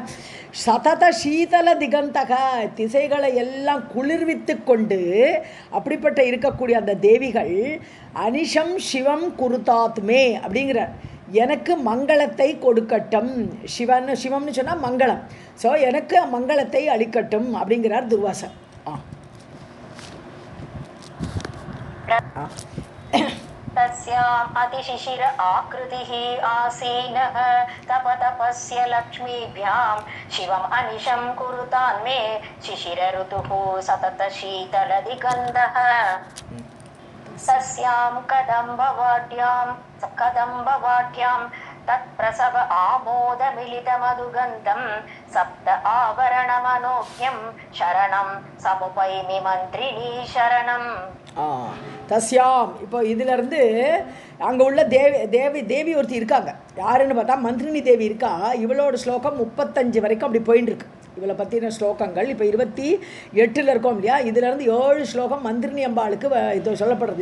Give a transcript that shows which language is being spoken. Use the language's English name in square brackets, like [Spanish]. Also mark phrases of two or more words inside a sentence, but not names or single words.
[Sanskrit] सतत शीतल दिगन्तक, [Tamil] திசைகளை எல்லாம் குளிர்வித்து கொண்டு அப்படிப்பட்ட இருக்கக்கூடிய அந்த தேவிகள் [Sanskrit] अनिशं शिवं कुरुतान्मे [Tamil] அப்படிங்கிறார். எனக்கு மங்களத்தை கொடுக்கட்டும். சிவம்னு சொன்னால் மங்களம். ஸோ எனக்கு மங்களத்தை அளிக்கட்டும் அப்படிங்கிறார் துர்வாசர். [Sanskrit] तस्याम् अतिशिशिर आकृतिः आसीनः तपस्य लक्ष्मीभ्यां शिवम् अनिशं कुरुतान्मे शिशिर ऋतुः सतत शीतल दिगन्धः. तस्यां कदम्बवाट्यां तत्प्रसव आमोदमिलितमधुगन्धं सप्त आवरणमनोज्ञं शरणं समुपैमि मन्त्रिणी शरणम्. [Tamil] தஸ்யாம், இப்போ இதிலேருந்து அங்கே உள்ள தேவி ஒருத்தி இருக்காங்க. யாருன்னு பார்த்தா மந்திரினி தேவி இருக்கா. இவளோட ஸ்லோகம் 35 வரைக்கும் அப்படி போயின்னு இருக்கு. இவளை பற்றின ஸ்லோகங்கள் இப்போ 28 இருக்கோம் இல்லையா. இதிலேருந்து 7 ஸ்லோகம் மந்திரினி அம்பாளுக்கு இது சொல்லப்படுறது.